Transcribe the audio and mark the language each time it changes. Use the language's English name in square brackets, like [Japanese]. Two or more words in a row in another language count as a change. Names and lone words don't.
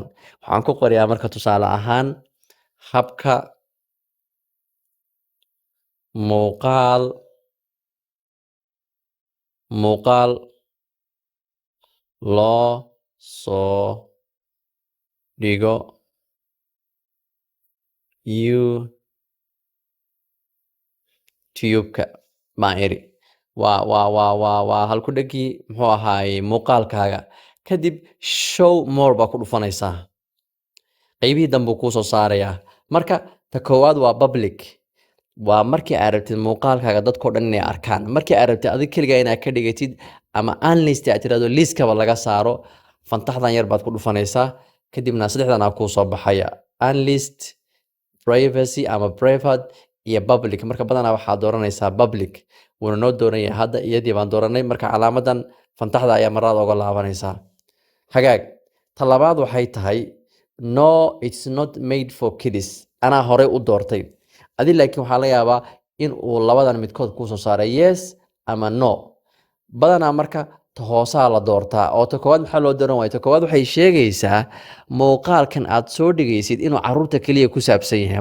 [Somali] Waxaan ku qoriyaa marka tusaale ahaan habka muuqaal loo soo dhigo YouTube-ka baan iri. waa halku dhegii muxuu ahaayey muuqaalkaaga. Kadib [English] show more [Somali] baa ku dhufanaysaa. Qaybihii dambe kuu soo saarayaa. Marka ta koowaad waa public, waa markii aad rabtid muuqaalkaaga dadkoo dhan inay arkaan. Markii aad rabtid adig keligaa inaad ka dhigatid ama unlist aad tirahdo liskaba laga saaro, fantaxdan yar baad ku dhufanaysaa. Kadibna saddexdan aa kuu soo baxaya: [English] unlist, privacy [Somali] ama private iyo public. Marka badanaa waxaad dooranaysaa public. wuuna noo dooran yahay hadda, iyadii baan dooranay. Marka calaamadan fantaxda ayaa marada uga laabanaysaa. Hagaag, ta labaad waxay tahay [English] no, it's not made for kids. [Somali] Anaa horey u doortay, adi laakiin waxaa laga yaabaa in uu labadan midkood kuu soo saaray yes ama no. Badanaa marka ta hoosaa la doortaa, oo ta koowaad maxaa loo dooran waaya? Ta koowaad waxay sheegaysaa muuqaalkan aad soo dhigaysid inuu caruurta keliya ku saabsan yahay.